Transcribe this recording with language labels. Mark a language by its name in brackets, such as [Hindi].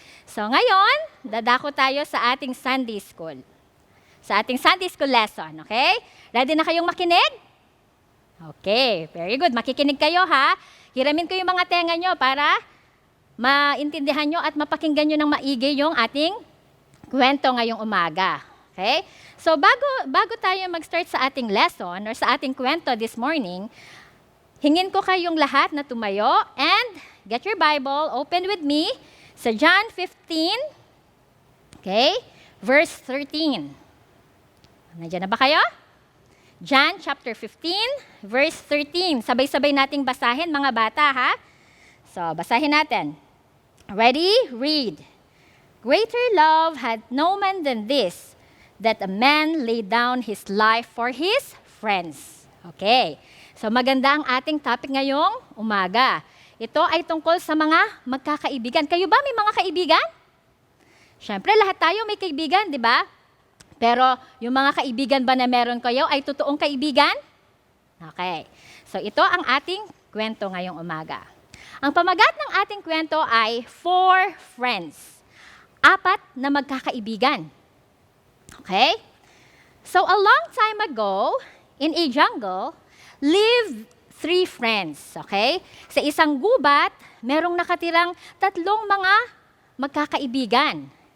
[Filipino] So ngayon, dadako tayo sa ating Sunday School. Sa ating Sunday School lesson, okay? Ready na kayong makinig? [English] Okay, very good. [Filipino] Makikinig kayo, ha? Hiramin ko yung mga tenga nyo para maintindihan nyo at mapakinggan nyo ng maigi yung ating kwento ngayong umaga. Okay? So, bago tayo mag-start sa ating lesson or sa ating kwento [English] this morning, [Filipino] hingin ko kayong lahat na tumayo [English] and get your Bible, open with me [Filipino] sa John 15, okay, verse 13. Nandiyan na ba kayo? John chapter 15, verse 13. Sabay-sabay nating basahin, mga bata, ha? So, basahin natin. [English] Ready? Read. Greater love had no man than this, that a man lay down his life for his friends. Okay. [Filipino] So, maganda ang ating topic ngayong umaga. Ito ay tungkol sa mga magkakaibigan. Kayo ba may mga kaibigan? Siyempre, lahat tayo may kaibigan, di ba? Pero yung mga kaibigan ba na meron kayo ay totoong kaibigan? Okay. So ito ang ating kwento ngayong umaga. Ang pamagat ng ating kwento ay 4 friends. 4 na magkakaibigan. Okay? [English] So a long time ago, in a jungle, lived 3 friends. Okay? [Filipino] Sa isang gubat, merong nakatirang 3 mga magkakaibigan.